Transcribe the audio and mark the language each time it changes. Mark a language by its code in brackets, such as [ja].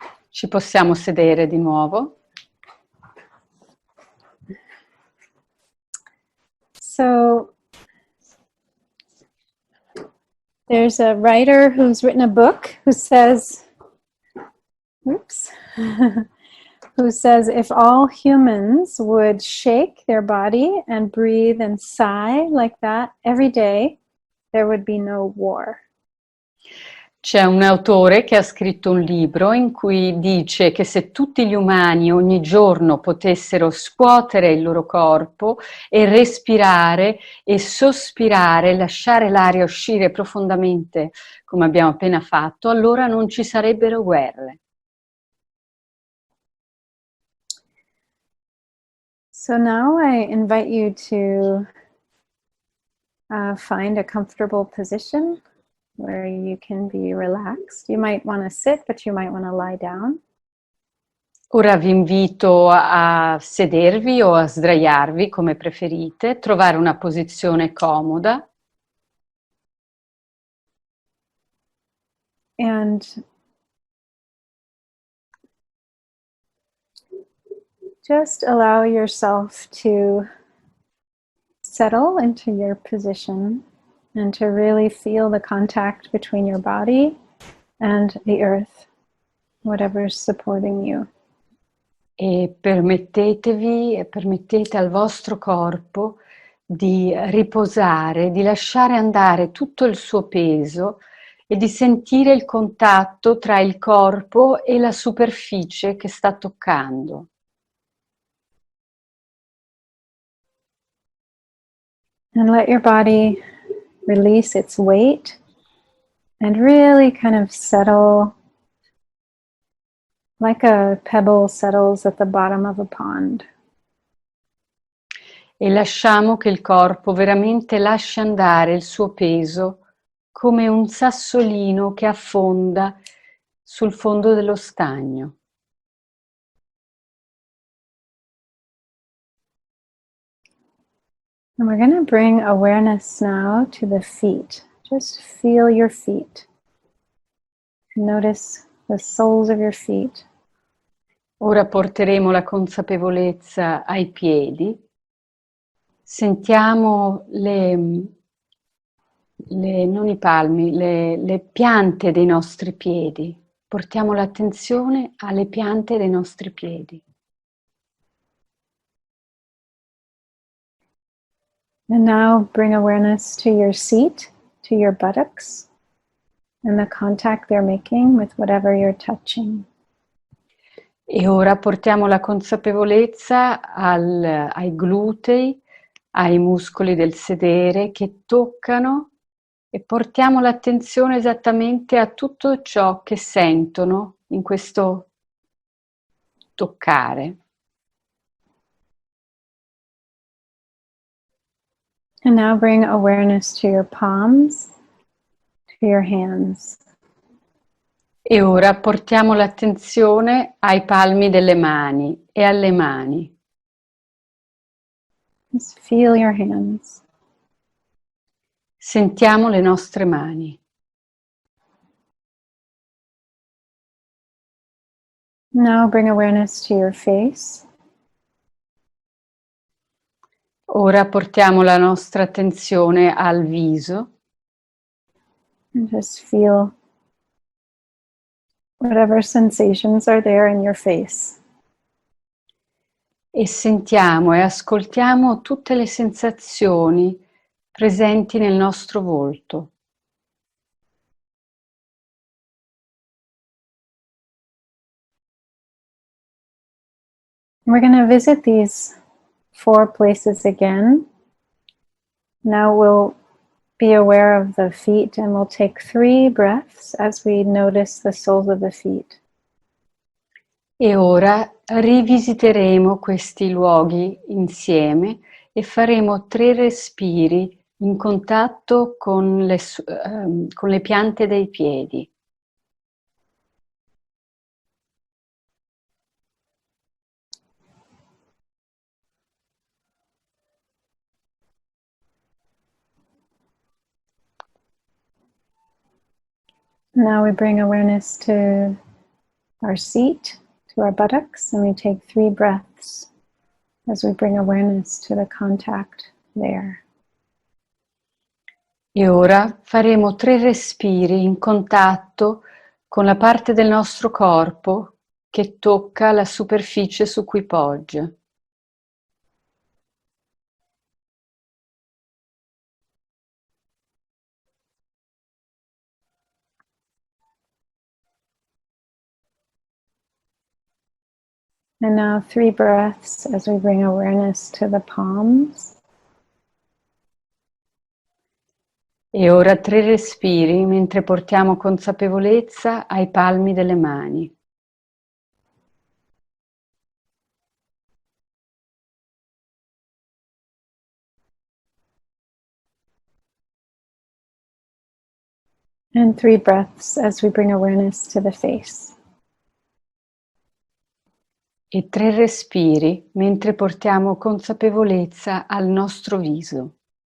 [it] Ci possiamo sedere di nuovo. [en] So there's a writer who's written a book who says, who says if all humans would shake their body and breathe and sigh like that every day, there would be no war. [it] C'è un autore che ha scritto un libro in cui dice che se tutti gli umani ogni giorno potessero scuotere il loro corpo e respirare e sospirare, lasciare l'aria uscire profondamente come abbiamo appena fatto, allora non ci sarebbero guerre. [en] So now I invite you to find a comfortable position where you can be relaxed. You might want to sit, but you might want to lie down. [it] Ora vi invito a sedervi o a sdraiarvi come preferite, trovare una posizione comoda. [en] And just allow yourself to settle into your position and to really feel the contact between your body and the earth, whatever's supporting you. [it] e permettete al vostro corpo di riposare, di lasciare andare tutto il suo peso e di sentire il contatto tra il corpo e la superficie che sta toccando. [en] And let your body release its weight and really kind of settle like a pebble settles at the bottom of a pond. [it] E lasciamo che il corpo veramente lasci andare il suo peso come un sassolino che affonda sul fondo dello stagno. [en] And we're going to bring awareness now to the feet. Just feel your feet. Notice the soles of your feet. [it] Ora porteremo la consapevolezza ai piedi. Sentiamo non i palmi, le piante dei nostri piedi. Portiamo l'attenzione alle piante dei nostri piedi. [en] And now bring awareness to your seat, to your buttocks, and the contact they're making with whatever you're touching. [it] E ora portiamo la consapevolezza ai glutei, ai muscoli del sedere che toccano e portiamo l'attenzione esattamente a tutto ciò che sentono in questo toccare. [en] And now bring awareness to your palms, to your hands. [it] E ora portiamo l'attenzione ai palmi delle mani e alle mani. [en] Just feel your hands. [it] Sentiamo le nostre mani. [en] Now bring awareness to your face. [it] Ora portiamo la nostra attenzione al viso. [en] And just feel whatever sensations are there in your face. [it] E sentiamo e ascoltiamo tutte le sensazioni presenti nel nostro volto. [en] We're going to visit these 4 places again. Now we'll be aware of the feet and we'll take 3 breaths as we notice the soles of the feet. [it] E ora rivisiteremo questi luoghi insieme e faremo 3 respiri in contatto con le piante dei piedi. [en] Now we bring awareness to our seat, to our buttocks, and we take 3 breaths as we bring awareness to the contact there. [it] E ora faremo 3 respiri in contatto con la parte del nostro corpo che tocca la superficie su cui poggia. [en] And now 3 breaths as we bring awareness to the palms. [it] E ora 3 respiri mentre portiamo consapevolezza ai palmi delle mani. [en] And 3 breaths as we bring awareness to the face. [it] E 3 respiri mentre portiamo consapevolezza al nostro viso.